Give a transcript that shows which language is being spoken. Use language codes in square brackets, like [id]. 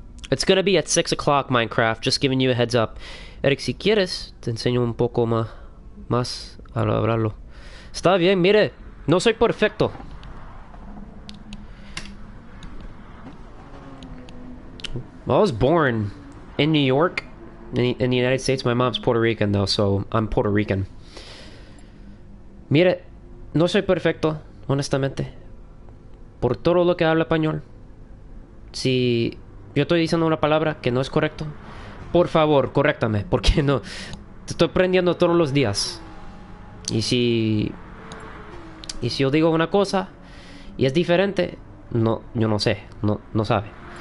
[en] It's gonna be at 6 o'clock, Minecraft. Just giving you a heads up. [es] Eric, si quieres, te enseño un poco más a hablarlo. Está bien, mire. No soy perfecto. [en] I was born in New York, in the United States. My mom's Puerto Rican, though, so I'm Puerto Rican. [es] Mire, no soy perfecto, honestamente. Por todo lo que habla español. Si yo estoy diciendo una palabra que no es correcto, por favor, corréctame, porque no te estoy aprendiendo todos los días. Y si yo digo una cosa y es diferente, yo no sé, no sabe.